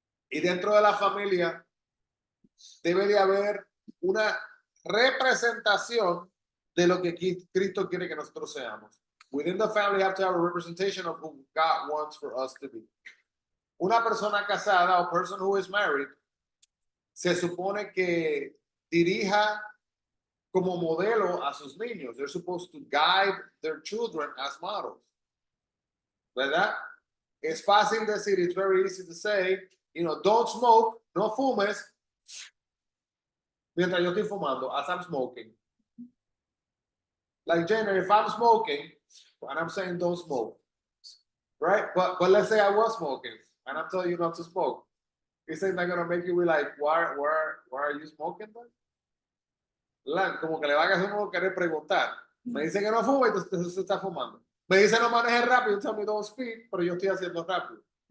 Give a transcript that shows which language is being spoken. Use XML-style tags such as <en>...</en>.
<es>Y dentro de la familia debe de haber una representación de lo que Cristo quiere que nosotros seamos.</es> <en>Within the family, you have to have a representation of who God wants for us to be.</en> <es>Una persona casada,</es> <en>a person who is married,</en> <es>se supone que dirija como modelo a sus niños.</es> <en>They're supposed to guide their children as models. ¿Verdad?</en> <es>Es fácil decir,</es> <en>it's very easy to say, don't smoke,</en> <es>no fumes, mientras yo estoy fumando,</es> <en>as I'm smoking. Like Jenner, if I'm smoking, and I'm saying don't smoke, right? But let's say I was smoking, and I'm telling you not to smoke. Isn't that gonna make you be like, why are you smoking then?</en> <es>Como que le van a hacer uno querer preguntar. Me dice que no fuma y entonces se está fumando. Me dice no maneje rápido,</es> <en>tell me don't speed,</en> <es>pero yo estoy haciendo rápido.</es>